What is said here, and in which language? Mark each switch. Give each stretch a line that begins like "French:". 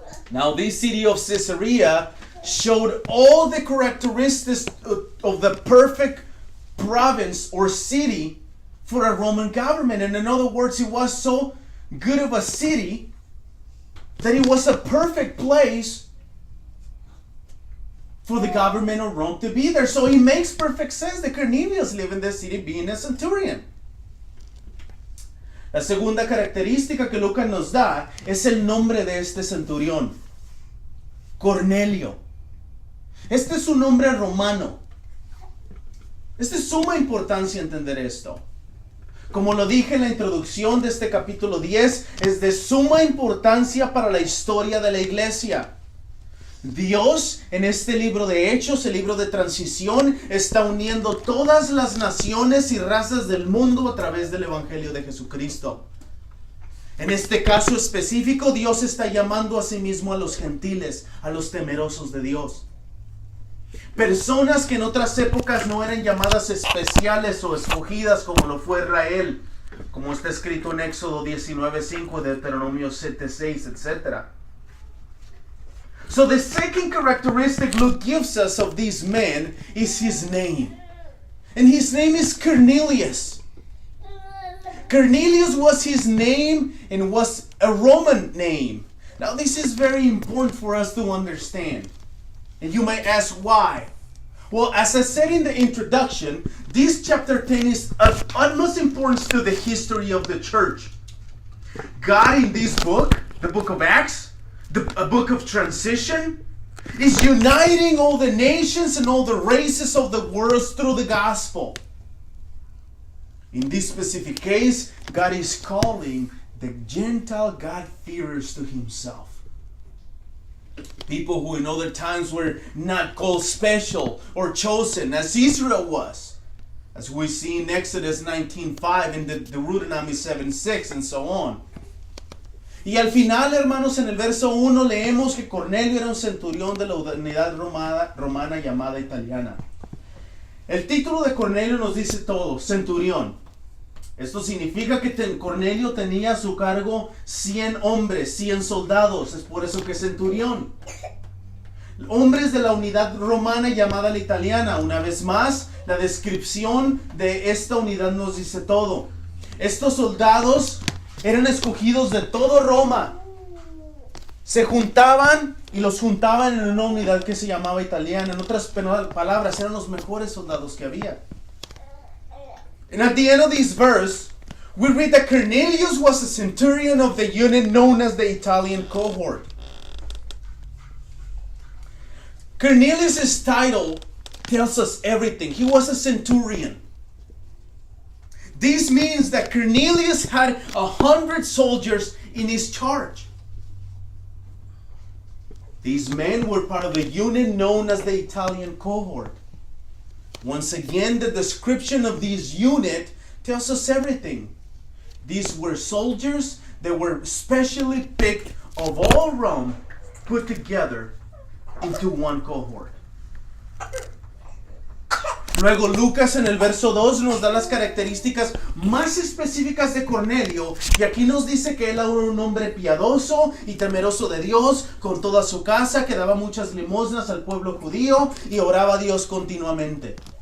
English: Now, this city of Caesarea showed all the characteristics of the perfect province or city for a Roman government. And in other words, it was so good of a city that it was a perfect place for the government of Rome to be there. So it makes perfect sense that Cornelius lived in the city being a centurion.
Spanish: La segunda característica que Lucas nos da es el nombre de este centurión, Cornelio. Este es un nombre romano. Es de suma importancia entender esto. Como lo dije en la introducción de este capítulo 10, es de suma importancia para la historia de la iglesia. Dios en este libro de Hechos, el libro de transición, está uniendo todas las naciones y razas del mundo a través del Evangelio de Jesucristo. En este caso específico, Dios está llamando a sí mismo a los gentiles, a los temerosos de Dios. Personas que en otras épocas no eran llamadas especiales o escogidas como lo fue Israel, como está escrito en Éxodo 19:5, Deuteronomio 7:6, etc.
English: So the second characteristic Luke gives us of this man is his name. And his name is Cornelius. Cornelius was his name and was a Roman name. Now this is very important for us to understand. And you might ask why. Well, as I said in the introduction, this chapter 10 is of utmost importance to the history of the church. God in this book, the book of Acts, a book of transition, is uniting all the nations and all the races of the world through the gospel. In this specific case, God is calling the Gentile God-fearers to himself. People who in other times were not called special or chosen, as Israel was. As we see in Exodus 19:5 and Deuteronomy 7:6 and so on.
Spanish: Y al final, hermanos, en el verso 1 leemos que Cornelio era un centurión de la unidad romana llamada italiana. El título de Cornelio nos dice todo, centurión. Esto significa que Cornelio tenía a su cargo 100 hombres, 100 soldados, es por eso que es centurión. Hombres de la unidad romana llamada la italiana. Una vez más, la descripción de esta unidad nos dice todo. Estos soldados eran escogidos de todo Roma. Se juntaban y los juntaban en una unidad que se llamaba italiana. En otras palabras, eran los mejores soldados que había.
English: And at the end of this verse, we read that Cornelius was a centurion of the unit known as the Italian cohort. Cornelius' title tells us everything. He was a centurion. This means that Cornelius had 100 soldiers in his charge. These men were part of the unit known as the Italian cohort. Once again, the description of this unit tells us everything. These were soldiers that were specially picked of all Rome, put together into one cohort.
Spanish: Luego Lucas en el verso 2 nos da las características más específicas de Cornelio, y aquí nos dice que él era un hombre piadoso y temeroso de Dios, con toda su casa, que daba muchas limosnas al pueblo judío y oraba a Dios continuamente.